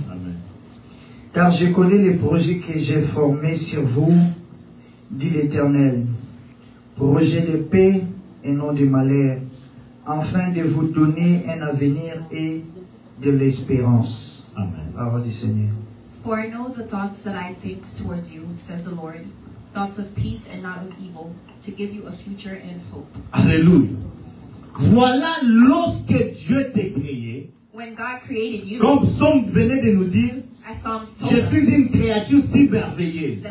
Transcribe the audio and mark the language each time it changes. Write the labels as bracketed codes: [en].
[fr] Amen. Car je connais les projets que j'ai formés sur vous, dit l'Éternel. Projets de paix et non de malheur, afin de vous donner un avenir et de l'espérance. Amen. Parole du Seigneur. [en] For I know the thoughts that I think towards you, says the Lord, thoughts of peace and not of evil, to give you a future and hope. Alléluia. [fr] Voilà lorsque Dieu t'a créé, [en] When God created you, [fr] comme Psaume venait de nous dire, [en] as Psalms told [fr] je [en] us, [fr] suis une créature si merveilleuse.